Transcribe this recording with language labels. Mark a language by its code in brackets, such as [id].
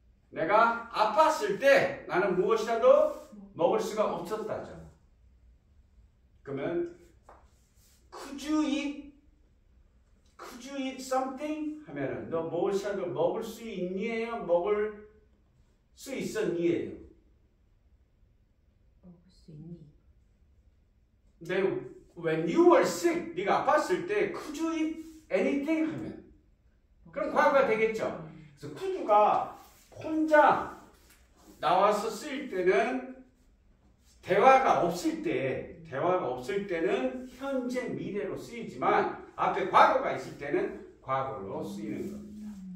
[ko] 내가 아팠을 때 나는 무엇이라도 먹을 수가 없었다죠. 그러면 [en] could you eat something? [ko] 하면은 너 무엇이라도 먹을 수 있니에요? 먹을 수 있었니에요? 먹을 수 있니? 근데 [en] when you were sick, [ko] 네가 아팠을 때 [en] could you eat anything? [ko] 하면 그럼 과거가 되겠죠. 그래서 could가 혼자 나와서 쓸 때는 대화가 없을 때는 현재 미래로 쓰이지만 앞에 과거가 있을 때는 과거로 쓰이는 겁니다.